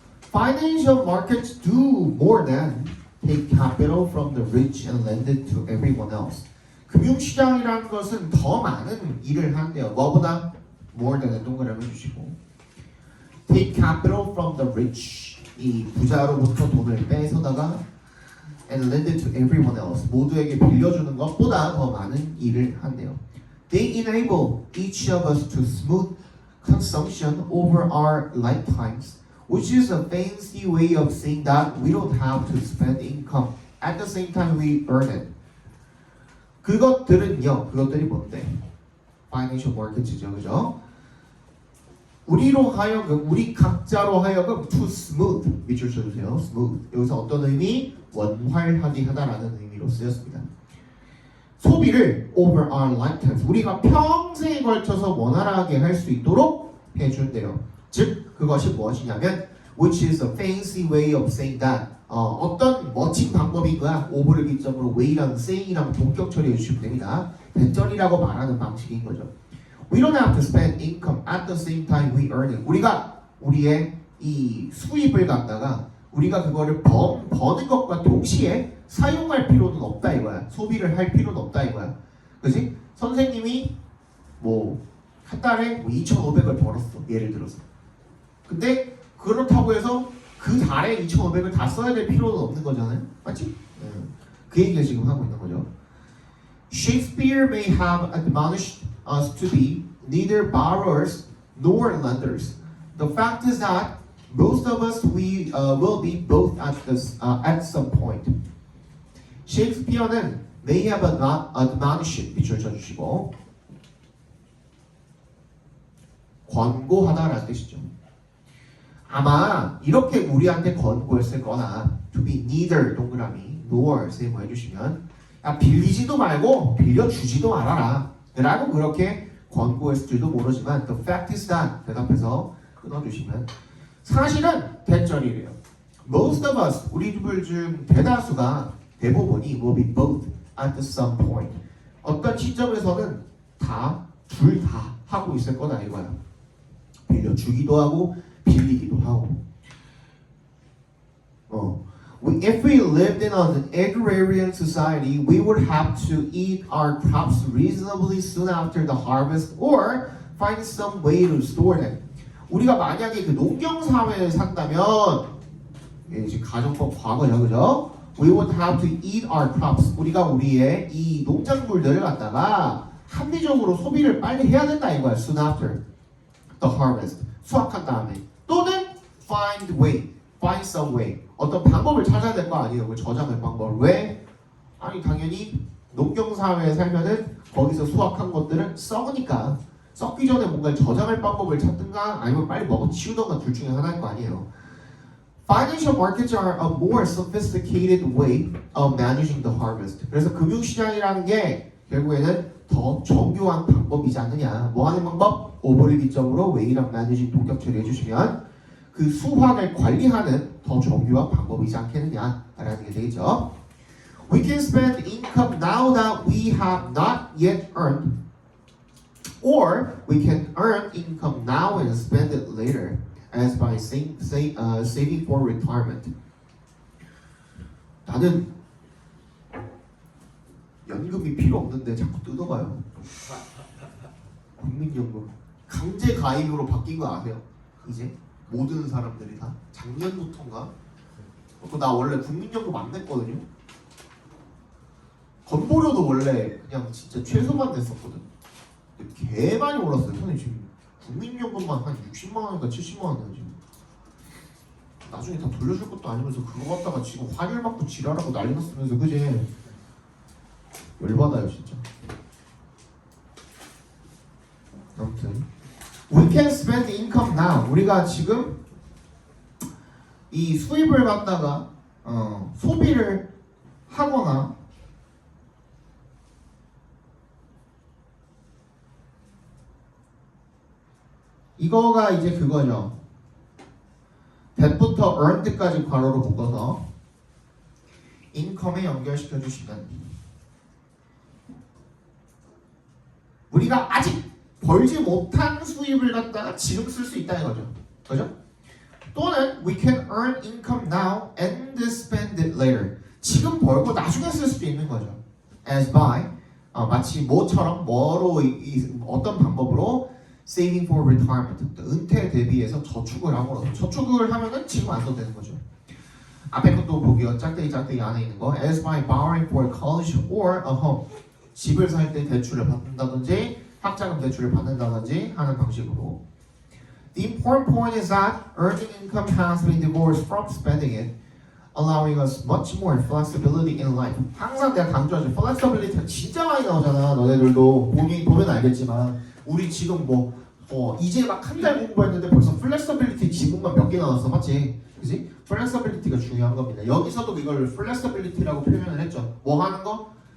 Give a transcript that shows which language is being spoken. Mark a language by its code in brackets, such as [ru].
[en] Financial markets do more than take capital from the rich and lend it to everyone else. [ko] 금융시장이라는 것은 더 많은 일을 한대요. 뭐보다? [en] more than [ko] 은 동그라미 해주시고 [en] take capital from the rich [ko] 이 부자로부터 돈을 빼서다가 [en] and lend it to everyone else [ko] 모두에게 빌려주는 것보다 더 많은 일을 한대요. [en] They enable each of us to smooth consumption over our lifetimes, which is a fancy way of saying that we don't have to spend income at the same time we earn it. [ko] 그것들이 뭔데? [en] Financial markets [ko] 죠, 그죠? 우리 각자로 하여금 [en] to smooth [ko] 밑줄 쳐주세요. smooth 여기서 어떤 의미? 원활하게 하다라는 의미로 쓰였습니다. 소비를 [en] over our lifetimes [ko] 우리가 평생에 걸쳐서 원활하게 할 수 있도록 해준대요. 즉 그것이 무엇이냐면 [en] which is a fancy way of saying that [ko] 어떤 멋진 방법인 거야. over를 기점으로 way랑 saying이랑 동격 처리해 주시면 됩니다. 대절이라고 말하는 방식인 거죠. [en] We don't have to spend income at the same time we earn it. [ko] 우리가 우리의 이 수입을 갖다가 우리가 그거를 버는 것과 동시에 사용할 필요는 없다 이거야. 소비를 할 필요는 없다 이거야. 그지? 선생님이 뭐 한 달에 뭐 2,500을 벌었어. 예를 들어서. 근데 그렇다고 해서 그 달에 2,500을 다 써야 될 필요는 없는 거잖아요. 맞지? 그 얘기를 지금 하고 있는 거죠. [en] Shakespeare may have admonished us to be neither borrowers nor lenders. The fact is that most of us will be both at some point. [ko] 셰익스피어는 [en] may have admonished [ko] 밑줄 쳐주시고 권고하다라는 뜻이죠. 아마 이렇게 우리한테 권고했을 거나 [en] to be neither [ko] 동그라미 [en] nor [ko] 세모 해주시면 야 빌리지도 말고 빌려주지도 말아라 라고 그렇게 권고했을지도 모르지만 [en] the fact is that [ko] 대답해서 끊어주시면 사실은 대절이래요. [en] Most of us [ko] 우리들 중 대다수가 대부분이 [en] will be both at some point [ko] 어떤 시점에서는 둘 다 하고 있을 거다 이거야. 빌려주기도 하고 빌리기도 하고. [en] If we lived in an agrarian society, we would have to eat our crops reasonably soon after the harvest, or find some way to store them. [ko] 우리가 만약에 그 농경 사회에 산다면, 지금 가정법 과거죠, 그죠? [en] We would have to eat our crops. [ko] 우리가 우리의 이 농작물들을 갖다가 합리적으로 소비를 빨리 해야 된다 이거야. [en] Soon after the harvest. [ko] 수확한 다음에. 또는 [en] find some way. [ko] 어떤 방법을 찾아야 될 거 아니에요. 그 저장할 방법. 왜? 아니 당연히 농경 사회에 살면은 거기서 수확한 것들은 썩으니까 썩기 전에 뭔가 저장할 방법을 찾든가 아니면 빨리 먹어치우던가 둘 중에 하나일 거 아니에요. [en] Financial markets are a more sophisticated way of managing the harvest. [ko] 그래서 금융시장이라는 게 결국에는 더 정교한 방법이지 않느냐. 뭐 하는 방법? 오버를 기점으로 way랑 managing 동격 처리해 주시면 그 수확을 관리하는 더 정교한 방법이지 않겠느냐라는 게 되겠죠. [en] We can spend income now that we have not yet earned, or we can earn income now and spend it later, as by saving for retirement. [ko] 나는 연금이 필요 없는데 자꾸 뜯어봐요. 국민연금 강제 가입으로 바뀐 거 아세요? 이제 모든 사람들이 다 작년부터인가? 나 원래 국민연금 안 냈거든요. 건보료도 원래 그냥 진짜 최소만 냈었거든. 개 많이 올랐어요. 선생님 지금 국민연금만 한 60만 원인가 70만 원이에요 지금. 나중에 다 돌려줄 것도 아니면서 그거 갖다가 지금 환율 맞고 지랄하고 난리 났으면서 그지? 열받아요 진짜. 아무튼 [en] We can spend income now. [ko] 우리가 지금 이 수입을 갖다가 소비를 하거나 이거가 이제 그거죠. that부터 earned까지 괄호로 묶어서 income에 연결시켜 주시면 우리가 아직 벌지 못한 수입을 갖다가 지금 쓸 수 있다는 거죠. 그죠? 또는 [en] we can earn income now and spend it later. [ko] 지금 벌고 나중에 쓸 수도 있는 거죠. [en] as by [ko] 마치 뭐처럼 뭐로 어떤 방법으로 [en] saving for retirement. [ko] 은퇴 대비해서 저축을 함으로써 저축을 하면은 지금 안 써도 되는 거죠. 앞에 것도 보기요. 짝대기 안에 있는 거. [en] as by borrowing for college or a home. [ko] 집을 살 때 대출을 받는다든지 학자금 대출을 받는다든지 하는 방식으로. [en] The important point is that earning income has been divorced from spending it. allowing us much more flexibility in life. [ko] 항상 내가 강조하죠. flexibility가 진짜 많이 나오잖아. 너네들도 보면 알겠지만 우리 지금 이제 막 한 달 공부했는데 벌써 flexibility 지문만 몇 개 나왔어. 맞지? 그지? flexibility가 중요한 겁니다. 여기서도 이걸 flexibility라고 표현을 했죠. 뭐 하는 거?